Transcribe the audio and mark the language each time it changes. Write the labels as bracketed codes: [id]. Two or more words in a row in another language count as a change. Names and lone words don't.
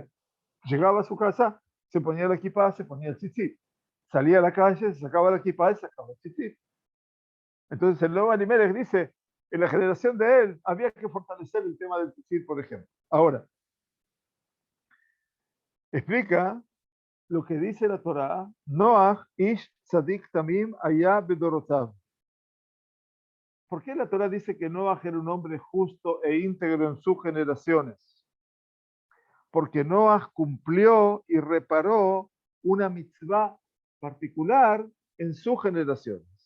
[es] Llegaba a su casa, se ponía la kipá, se ponía el tzitzit. Salía a la calle, se sacaba la kipá y se sacaba el tzitzit. Entonces, el Noam Elimelech dice, en la generación de él había que fortalecer el tema del tzitzit, por ejemplo. Ahora, explica lo que dice la Torá, [he] נח איש צדיק תמים היה בדורותיו. [es] ¿Por qué la Torá dice que Noach era un hombre justo e íntegro en sus generaciones? Porque Noach cumplió y reparó una mitzvah particular en sus generaciones.